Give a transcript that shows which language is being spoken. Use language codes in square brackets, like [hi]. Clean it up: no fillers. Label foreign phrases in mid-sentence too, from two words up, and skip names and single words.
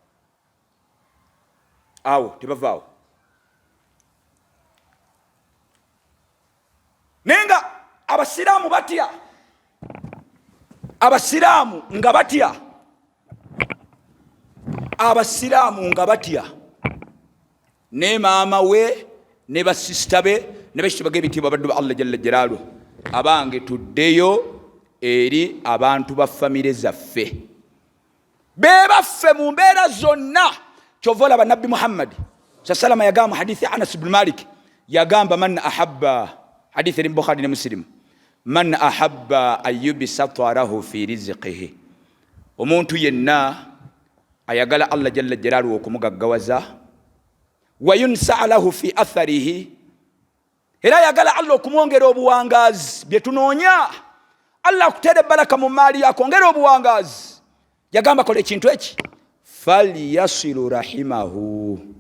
[lg] naye nga abasiraamu batya abasiraamu nga batya ne maama we ne basisita be ne bakitiibwa b'ebitiibwa baddu ba Allah [ar] جل جلاله [lg] abange tuddeyo eri abantu ba famire zaffe be baffe mu mbeera zonna chovola ba Nabbi Muhammad sallallahu yagamba hadithi Anas ibn Malik yagamba [ar] من أحب [lg] hadithi Bukhari ne Muslim [ar] من أحب أن يبسط له في رزقه [lg] omuntu yenna ayagala Allah [ar] جل جلاله [lg] okumugaggawaza [ar] وينسأ له في أثره [lg] era ayagala Allah okumwongera obuwangazi bye tunoonya Allah akutere baraka mu mali yako ongera obuwangazi yagamba kole ekintu eki [ar] فليصل رحمه